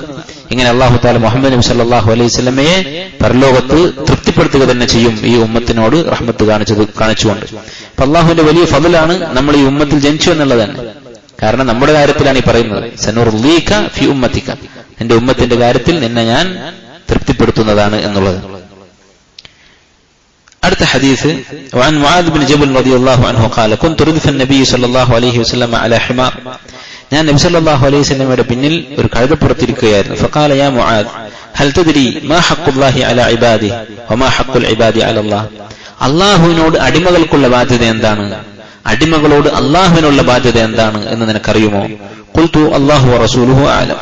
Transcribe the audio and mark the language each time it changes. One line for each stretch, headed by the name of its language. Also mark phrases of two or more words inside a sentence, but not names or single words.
Malayalam: ഇങ്ങനെ
Arabic: الله تعالى
Malayalam: മുഹമ്മദ് നബി
Arabic: صلى الله عليه وسلم
Malayalam: പരലോകത്ത് തൃപ്തിപ്പെടുത്തുക തന്നെ ചെയ്യും, ഈ ഉമ്മത്തിനോട് റഹ്മത്ത് കാണിച്ചുകൊണ്ട്. അപ്പൊ അല്ലാഹുവിന്റെ വലിയ ഫضലാണ് നമ്മൾ ഈ ഉമ്മത്തിൽ ജനിച്ചു എന്നുള്ളത് തന്നെ. കാരണം നമ്മുടെ കാര്യത്തിലാണ് ഈ പറയുന്നത്,
Arabic: سنرضيك في أمتك,
Malayalam: നിന്റെ ഉമ്മത്തിന്റെ കാര്യത്തിൽ നിന്നെ ഞാൻ തൃപ്തിപ്പെടുത്തുന്നതാണ് എന്നുള്ളത്. അടുത്ത ഹദീസ്,
Arabic: وعن معاذ بن جبل رضي الله عنه قال كنت ردف النبي صلى الله عليه وسلم على حمار,
Malayalam: ഞാൻ നബി
Arabic: صلى الله عليه وسلم
Malayalam: പിന്നിൽ ഒരു കഴുതപ്പുറത്തിരിക്കുകയായിരുന്നു.
Arabic: فقال يا معاذ هل تدري ما حق الله على عباده وما حق العباد على الله.
Malayalam: അല്ലാഹുവിനോട് അടിമകൾക്കുള്ള ബാധ്യത എന്താണ്, അടിമകളോട് അല്ലാഹുവിനുള്ള ബാധ്യത എന്താണ് എന്ന് നിനക്കറിയുമോ?
Arabic: قلت الله ورسوله أعلم.